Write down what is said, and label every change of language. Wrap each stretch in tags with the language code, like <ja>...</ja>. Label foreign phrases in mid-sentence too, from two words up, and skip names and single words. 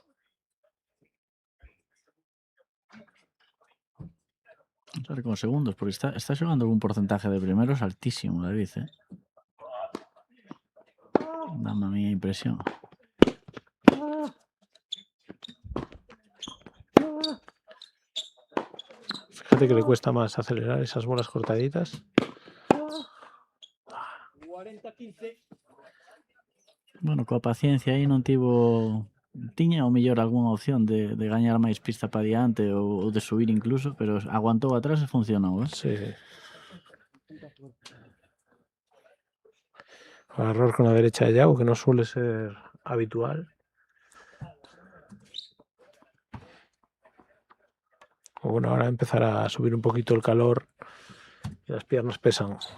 <es>Vamos a ver con segundos, porque está xogando con un porcentaje de primeros altísimo, David, ¿eh?</es> <gl>Dame a miña impresión.</gl> <es>Fíjate que le cuesta más acelerar esas bolas cortaditas. 40-15.</es> <gl>Bueno, coa paciencia aí non tivo... Tiña ao mellor algunha opción de gañar máis pista para diante ou de subir incluso, pero aguantou atrás e funcionou, ¿eh?</gl> <es>Sí, sí. Error con la derecha de Yago, que no suele ser habitual. Bueno, ahora empezará a subir un poquito el calor y las piernas pesan.</es>